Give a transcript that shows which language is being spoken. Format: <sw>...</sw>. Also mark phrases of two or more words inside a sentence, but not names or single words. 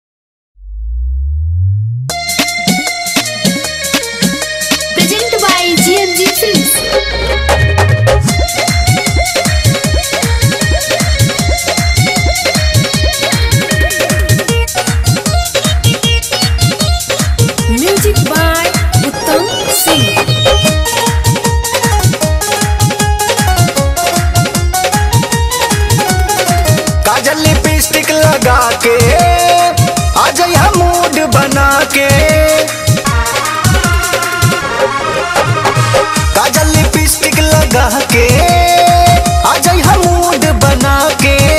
<en>Presented by GMG Films. Music by Uttam Singh.</en> <bho>काजल लिपस्टिक लगा के आ जाइया मूड बना के। काजल लिपस्टिक लगा के आ जाइया मूड बना के।</bho>